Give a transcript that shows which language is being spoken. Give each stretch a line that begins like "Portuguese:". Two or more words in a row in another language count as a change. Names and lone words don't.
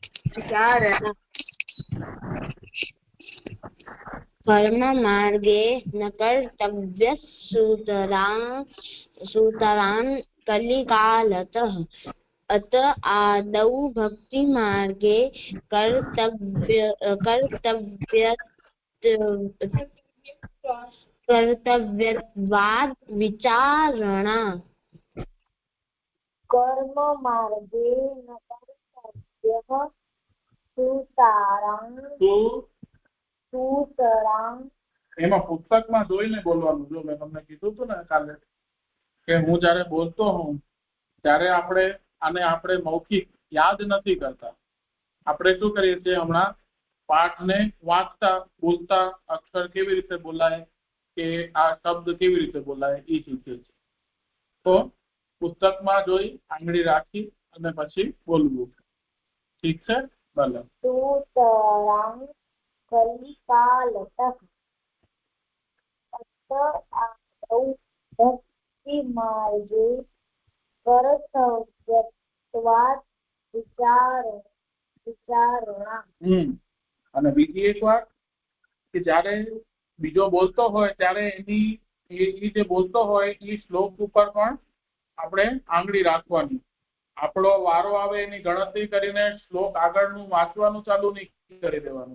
Sanskrit: कर्म मार्गे न कर्तव्य सूतरां कलिकालतः अत आदौ भक्ति मार्गे कर्तव्यत्वाद् विचारणा कर्म मार्गे न कर्तव्यः सूतरां
Gujarati: એમાં પુસ્તકમાં જોઈને બોલવાનું. જો મેં તમને કીધું હતું ને કાલે કે હું જ્યારે બોલતો હોઉં ત્યારે આપણે મૌખિક યાદ નથી કરતા. આપણે શું કરીએ છીએ, હમણાં પાઠને વાંચતા બોલતા અક્ષર કેવી રીતે બોલાય કે આ શબ્દ કેવી રીતે બોલાય એ શીખીએ છીએ. તો પુસ્તકમાં જોઈ આંગળી રાખી અને પછી બોલવું. ઠીક છે? ભલે.
Sanskrit: सूतरां कलिकालतः अत आदौ भक्तिमार्गे कर्तव्यत्वाद् विचारणा.
Gujarati: અને બીજી એક વાત કે જ્યારે બીજો બોલતો હોય ત્યારે એ જે બોલતો હોય એ શ્લોક ઉપર પણ આપણે આંગળી રાખવાની. આપણો વારો આવે એની ગણતરી કરીને શ્લોક આગળનું વાંચવાનું ચાલુ નહીં કરી દેવાનું.